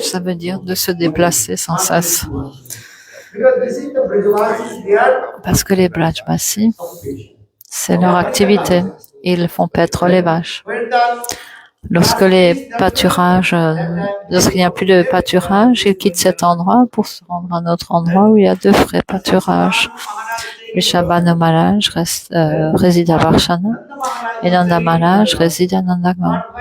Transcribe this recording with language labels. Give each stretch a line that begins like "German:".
French: ça veut dire de se déplacer sans cesse.
English: Because this is the Brajavasis, they are
French: Parce que les Brajvasis,
English: occupation.
French: c'est leur activité. Ils font paître les vaches.
English: When the
French: Lorsque les pâturages, lorsqu'il n'y a plus de pâturage, ils quittent cet endroit pour se rendre à un autre endroit où il y a de vrais pâturages. Rishabhanu Maharaj réside à Varshana et Nanda Maharaj réside à Nandagaon.